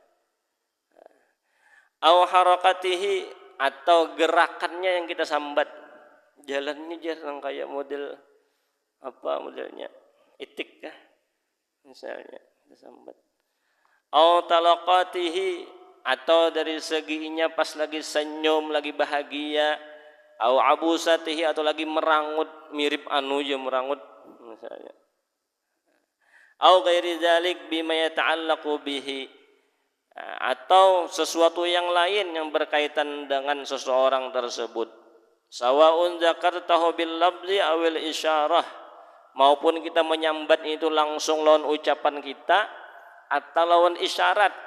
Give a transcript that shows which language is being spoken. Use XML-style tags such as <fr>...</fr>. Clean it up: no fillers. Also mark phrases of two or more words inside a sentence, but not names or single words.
<ar>أو حركاته,</ar> <bjn>atau gerakannya yang kita sambat, jalannya jarang kayak model apa modelnya itik kah misalnya kita sambat.</bjn> <ar>أو طلاقته,</ar> <bjn>atau dari seginya pas lagi senyum, lagi bahagia.</bjn> <ar>أو عبوسته,</ar> <bjn>atau lagi merangut, mirip anu je merangut misalnya.</bjn> <ar>أو غير ذلك بما يتعلق به,</ar> <bjn>atau sesuatu yang lain yang berkaitan dengan seseorang tersebut.</bjn> <ar>سواء ذكرته باللفظ أو الإشارة,</ar> <bjn>maupun kita menyambat itu langsung lawan ucapan kita atau lawan isyarat.</bjn>